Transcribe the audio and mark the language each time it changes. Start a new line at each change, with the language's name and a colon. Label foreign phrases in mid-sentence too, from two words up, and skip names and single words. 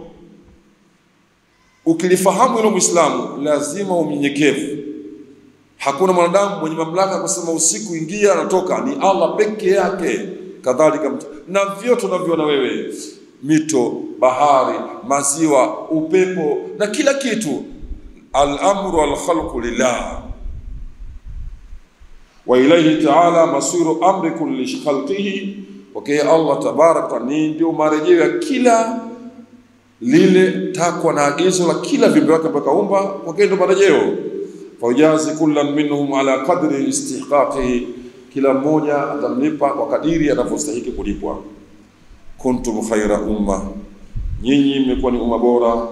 Swahili: Ukilifahamu hilo Muislamu, lazima umnyenyekevu. Hakuna mwanadamu mwenye mamlaka kusema usiku ingia na toka, ni Allah peke yake. Kadhalika na vyote unavyoona wewe, mito, bahari, maziwa, upepo na kila kitu,
Arabic: الأمر والخلق لله وإليه تعالى مصير أمر كل خلقه.
Swahili: Okay,
Arabic: الله تبارك
Swahili: ni ndio marejeo ya kila lile takwa na agizo la kila viumbe wake mpaka kaumba, okay, ndio marejeo.
Arabic: فجازى كلا منهم على قدر استحقاقه,
Swahili: kila mmoja atamlipa kwa kadiri anavyostahili kulipwa.
Arabic: كنتم خير أمة,
Swahili: nyinyi mmekuwa ni umma bora.